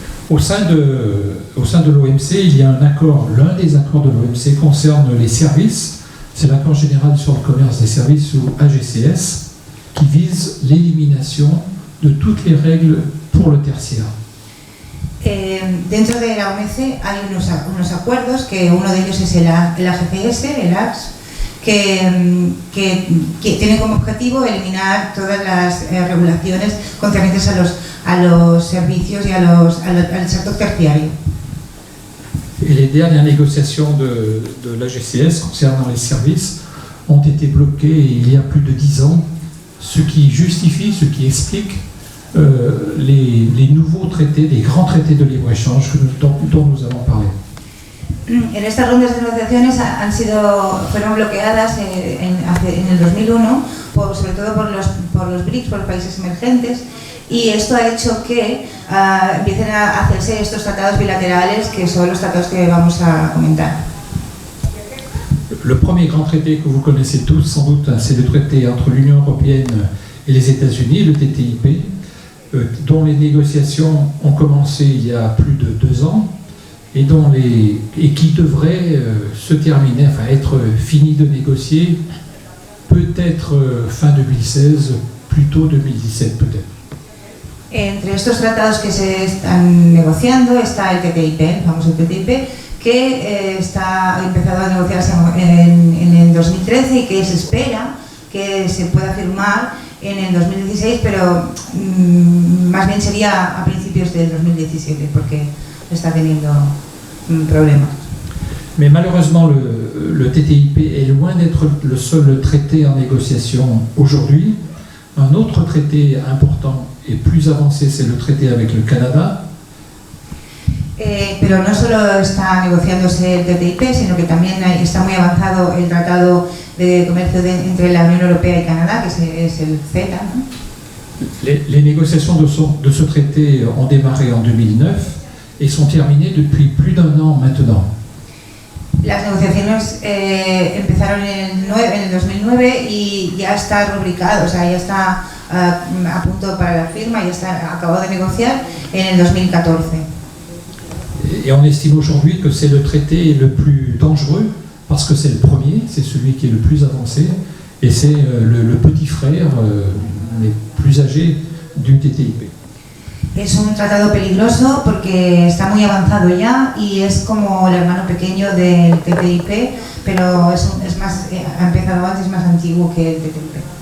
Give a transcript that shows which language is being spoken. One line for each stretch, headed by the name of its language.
French: Au sein de l'OMC, il y a un accord, l'un des accords de l'OMC concerne les services, c'est l'accord général sur le commerce des services ou AGCS, qui vise l'élimination de toutes les règles pour le tertiaire.
Spanish: Dentro de la OMC hay unos acuerdos, que uno de ellos es el AGCS, el AX, que tiene como objetivo eliminar todas las regulaciones concernientes a los servicios y al sector terciario.
French: Et les dernières négociations de l'AGCS concernant les services ont été bloquées il y a plus de 10 ans, ce qui justifie, ce qui explique les nouveaux traités, les grands traités de libre-échange dont nous avons parlé.
Spanish: En estas rondas de negociaciones fueron bloqueadas en el 2001, sobre todo por los BRICS, por los países emergentes, y esto ha hecho que empiecen a hacerse estos tratados bilaterales, que son los tratados que vamos a comentar.
French: Le premier grand traité que vous connaissez tous, sans doute, c'est le traité entre l'Union européenne et les États-Unis, le TTIP, dont les négociations ont commencé il y a plus de 2 ans et qui devrait se terminer, enfin être fini de négocier peut-être fin 2016, plutôt 2017 peut-être.
Spanish: Entre estos tratados que se están negociando está el TTIP, el famoso TTIP, que ha empezado a negociarse en el 2013 y que se espera que se pueda firmar en el 2016, pero más bien sería a principios del 2017 porque está teniendo problemas.
French: Mais malheureusement, le TTIP est loin d'être le seul traité en négociation aujourd'hui. Un autre traité important et plus avancé, c'est le traité avec le Canada.
Spanish: Pero no solo está negociándose el TTIP, sino que también está muy avanzado el tratado de comercio entre la Unión Europea y Canadá, que es el CETA, ¿no?
French: Les négociations de ce traité ont démarré en 2009 et sont terminées depuis plus d'1 an maintenant.
Spanish: Las negociaciones empezaron en el 2009 y ya está rubricado, o sea, ya está a punto para la firma, ya acabado de negociar en el 2014.
French: Et on estime aujourd'hui que c'est le traité le plus dangereux parce que c'est le premier, c'est celui qui est le plus avancé et c'est le petit frère, les plus âgés du TTIP.
Spanish: Es un tratado peligroso porque está muy avanzado ya y es como el hermano pequeño del TTIP, pero es más, ha empezado antes, es más antiguo que el TTIP.